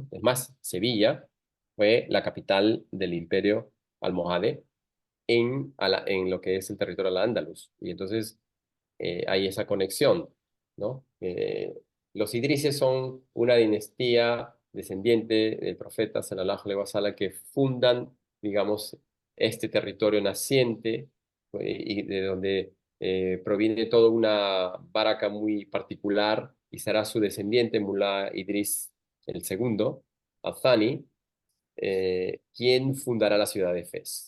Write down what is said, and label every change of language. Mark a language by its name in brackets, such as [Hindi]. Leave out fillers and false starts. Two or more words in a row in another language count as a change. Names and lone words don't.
[Spanish] Es más, Sevilla fue la capital del imperio almohade en lo que es el territorio al-Ándalus. Y entonces hay esa conexión, ¿no? Los idrises son una dinastía descendiente del profeta [Arabic] صلى الله عليه وسلم [Spanish] que fundan, digamos, este territorio naciente y de donde proviene toda una baraka muy particular y será su descendiente, Mullah Idris el segundo, Al-Thani, quien fundará la ciudad de Fez.